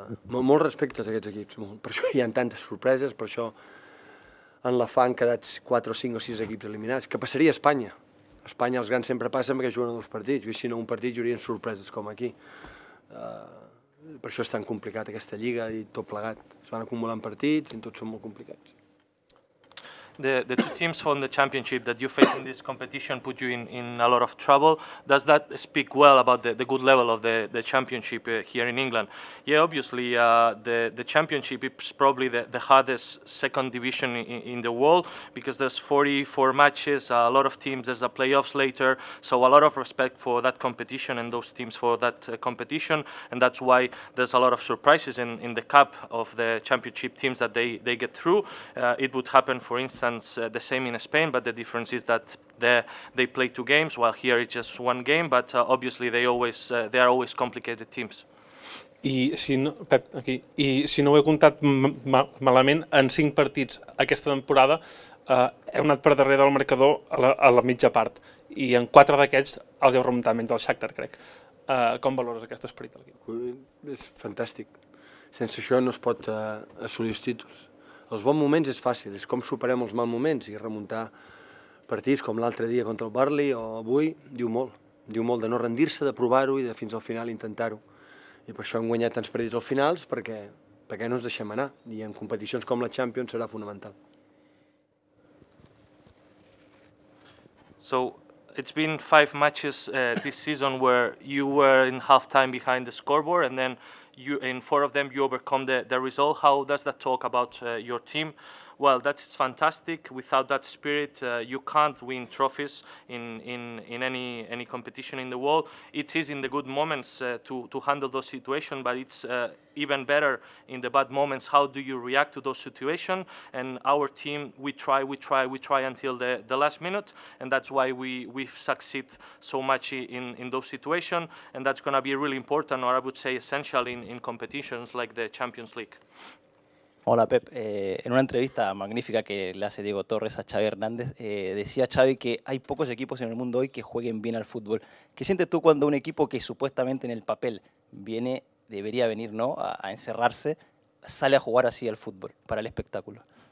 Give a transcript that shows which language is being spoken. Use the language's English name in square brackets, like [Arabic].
[Catalan] Molt respecte a aquests equips, per això hi ha tantes sorpreses, per això en la FA han quedat 4 o 5 o 6 equips eliminats. Què passaria a Espanya? A Espanya els grans sempre passen perquè juguen a 2 partits, i si no un partit hi haurien sorpreses com aquí. Per això és tan complicat aquesta lliga i tot plegat. Es van acumulant partits i tots són molt complicats. [English] The two teams from the championship that you face in this competition put you in a lot of trouble. Does that speak well about the good level of the championship here in England? Yeah, obviously the championship is probably the hardest second division in the world because there's 44 matches, a lot of teams, there's a playoffs later, so a lot of respect for that competition and those teams for that competition, and that's why there's a lot of surprises in the cup of the championship teams that they get through. It would happen, for instance, the same in Spain, but the difference is that they play 2 games, while here it's just 1 game, but obviously they are always complicated teams. [Catalan] I si no, Pep, aquí, i si no ho he comptat malament, en 5 partits aquesta temporada heu anat per darrere del marcador a la mitja part, i en 4 d'aquests els heu remuntat menys el Shakhtar, crec. Com valores aquest esperit de l'equip? És fantàstic. Sense això no es pot assolir els títols. Els bons moments és fàcil, és com superem els mals moments, i remuntar partits com l'altre dia contra el Burnley o avui diu molt. Diu molt de no rendir-se, de provar-ho i de fins al final intentar-ho. I per això hem guanyat tants partits als finals, perquè no ens deixem anar, i en competicions com la Champions serà fonamental. [English] So it's been 5 matches this season where you were in half-time behind the scoreboard, and then in 4 of them you overcome the result. How does that talk about your team? Well, that's fantastic. Without that spirit, you can't win trophies in any competition in the world. It is in the good moments to handle those situations, but it's even better in the bad moments. How do you react to those situations? And our team, we try until the last minute, and that's why we succeed so much in those situations, and that's going to be really important, or I would say essential, in competitions like the Champions League. [Spanish] Hola Pep, en una entrevista magnífica que le hace Diego Torres a Xavi Hernández, decía Xavi que hay pocos equipos en el mundo hoy que jueguen bien al fútbol. ¿Qué sientes tú cuando un equipo que supuestamente en el papel debería venir, ¿no?, a encerrarse, sale a jugar así al fútbol, para el espectáculo?